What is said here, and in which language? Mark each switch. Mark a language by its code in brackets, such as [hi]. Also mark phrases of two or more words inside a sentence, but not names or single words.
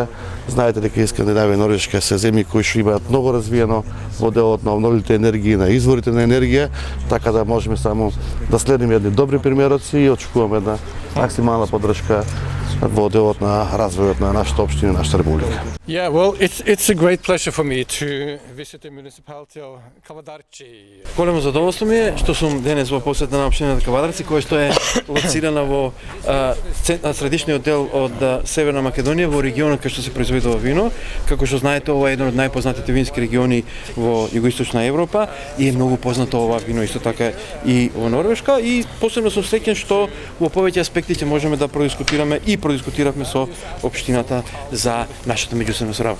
[mk] Знаете дека Скандинавија и Норвешка се земји кои што имаат многу развиено во делот на обновливите енергии, на изворите на енергија, така да можеме само да следиме едни добри примероци и очекуваме една максимална поддршка во делот на развојот на нашата општина и нашата република. [en] Yeah, well, it's a great pleasure for me to visit the municipality of Kavadarci. [mk] Големо задоволство ми е што сум денес во посета на општината Кавадарци, која што е лоцирана во средишниот дел од Северна Македонија, во регионот кај што се произведува вино. Како што знаете, ова е еден од најпознатите вински региони во југоисточна Европа и е многу познато ова вино исто така и во Норвешка, и посебно сум среќен што во повеќе аспекти ќе можеме да продискутираме и продискутиравме со општината за нашата меѓусебна соработа.